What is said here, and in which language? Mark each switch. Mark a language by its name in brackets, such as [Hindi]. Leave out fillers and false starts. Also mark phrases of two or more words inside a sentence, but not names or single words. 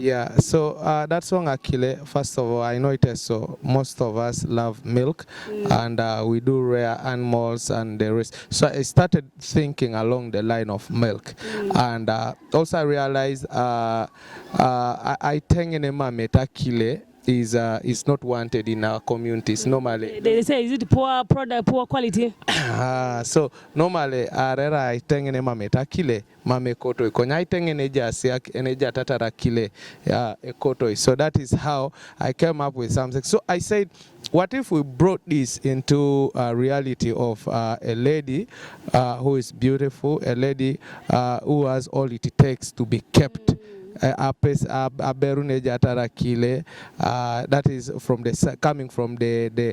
[English] Yeah, so that song Akello, first of all, I know Ateso, most of us love milk, and we do rare animals and the rest. So I started thinking along the line of milk, and also I realized [Teso] I tengene mame [English] Akello is not wanted in our communities normally. They say, is it poor product, poor quality? So normally [Teso] arera itengene mame Akello mame koto konya itengene jasi eneja tatara kile ekoto. [English] So that is how I came up with something. So I said, what if we brought this into a reality of a lady who is beautiful, a lady who has all it takes to be kept. That is from coming from the